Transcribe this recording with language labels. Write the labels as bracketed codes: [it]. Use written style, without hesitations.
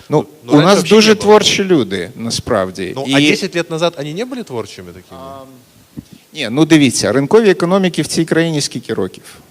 [uk] Ну, у нас дуже творчі люди, насправді. [ru] Ну, а 10 лет назад они не были творчими такими? [uk] Ні, ну дивіться, ринкові економіки в цій країні скільки років?